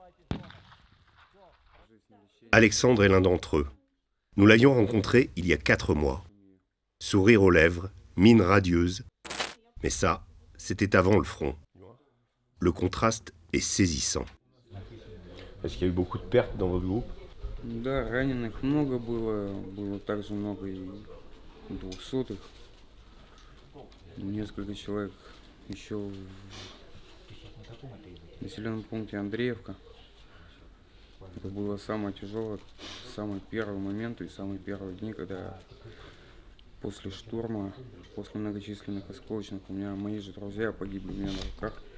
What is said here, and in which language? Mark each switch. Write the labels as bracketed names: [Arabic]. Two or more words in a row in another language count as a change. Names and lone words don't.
[French] Alexandre est l'un d'entre eux. Nous l'avions rencontré il y a 4 mois. Sourire aux lèvres, mine radieuse. Mais ça, c'était avant le front. Le contraste est saisissant. Est-ce qu'il y a eu beaucoup de pertes dans votre groupe? [Russian] Да, раненых много было также много и 200-х. Несколько человек еще в населенном пункте Андреевка. Это было самое тяжелое, самый первый момент и самые первые дни, когда после штурма, после многочисленных осколочных, у меня мои же друзья погибли у меня на руках.